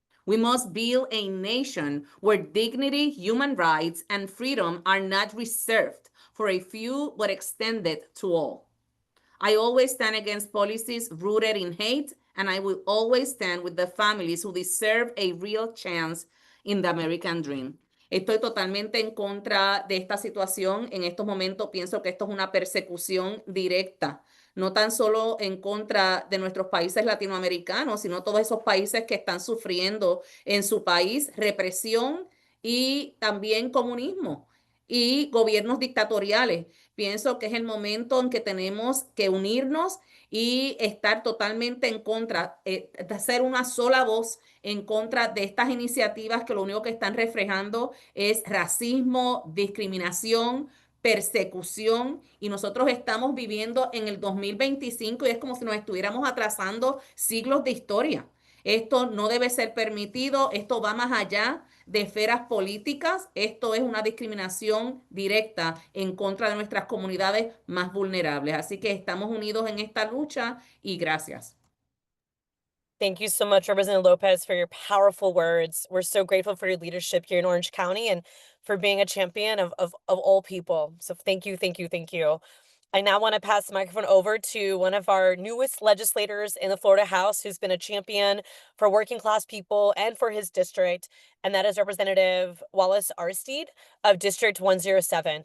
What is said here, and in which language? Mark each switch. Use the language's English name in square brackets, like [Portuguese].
[English] We must build a nation where dignity, human rights, and freedom are not reserved for a few but extended to all. I always stand against policies rooted in hate, and I will always stand with the families who deserve a real chance in the American dream. [Spanish] Estoy totalmente en contra de esta situación. En estos momentos pienso que esto es una persecución directa, no tan solo en contra de nuestros países latinoamericanos, sino todos esos países que están sufriendo en su país represión y también comunismo y gobiernos dictatoriales. Pienso que es el momento en que tenemos que unirnos y estar totalmente en contra, de hacer una sola voz en contra de estas iniciativas que lo único que están reflejando es racismo, discriminación, persecución, y nosotros estamos viviendo en el 2025 y es como si nos estuviéramos atrasando siglos de historia. Esto no debe ser permitido, esto va más allá de esferas políticas, esto es una discriminación directa en contra de nuestras comunidades más vulnerables. Así que estamos unidos en esta lucha y gracias. [English] Thank you so much, Representative Lopez, for your powerful words. We're so grateful for your leadership here in Orange County and for being a champion of all people. So thank you, thank you, thank you. I now want to pass the microphone over to one of our newest legislators in the Florida House who's been a champion for working class people and for his district, and that is Representative Wallace Aristide of District 107.